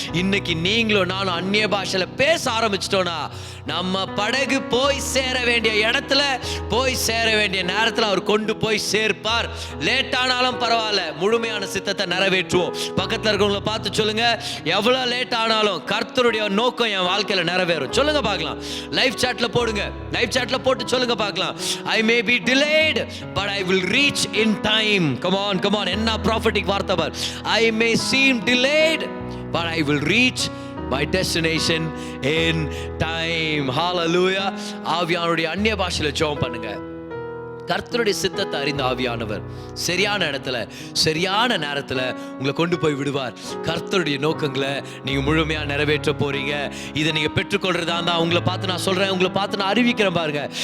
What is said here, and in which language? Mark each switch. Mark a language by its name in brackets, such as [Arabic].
[Tamil] இன்னைக்கு நீங்களும் நானும் அந்நிய பாஷையில பேச ஆரம்பிச்சிட்டோம்னா, நம்ம படகு போய் சேர வேண்டிய இடத்துல, போய் சேர வேண்டிய நேரத்தில் அவர் கொண்டு போய் சேர்ப்பார். லேட் ஆனாலும் பரவாயில்ல, முழுமையான சித்தத்தை நிறைவேற்றுவோம். பக்கத்தில் இருக்கவங்களை பார்த்து சொல்லுங்க, எவ்வளவு லேட் ஆனாலும் கர்த்தருடைய நோக்கம் என் வாழ்க்கையில நிறைவேறும். சொல்லுங்க பார்க்கலாம். லைவ் சாட்ல போடுங்க, லைவ் சாட்ல போட்டு சொல்லுங்க பார்க்கலாம். [English] I may be delayed but I will reach in time. Come on, come on. [Tamil] என்ன prophetic வார்த்தை பார். [English] I may seem delayed but I will reach my destination in time. Hallelujah. [Tamil] ஆவியானவருடைய அந்நிய பாஷையில ஜெபம் பண்ணுங்க. கர்த்தருடைய சித்தத்தை அறிந்த ஆவியானவர் சரியான இடத்துல சரியான நேரத்தில் உங்களை கொண்டு போய் விடுவார். கர்த்தருடைய நோக்கங்களை நீங்க முழுமையா நிறைவேற்ற போறீங்க. இதை நீங்க பெற்றுக்கொள்றதா இருந்தா உங்களை பார்த்து நான் சொல்றேன், உங்களை பார்த்து நான் அறிவிக்கிறேன் பாருங்க.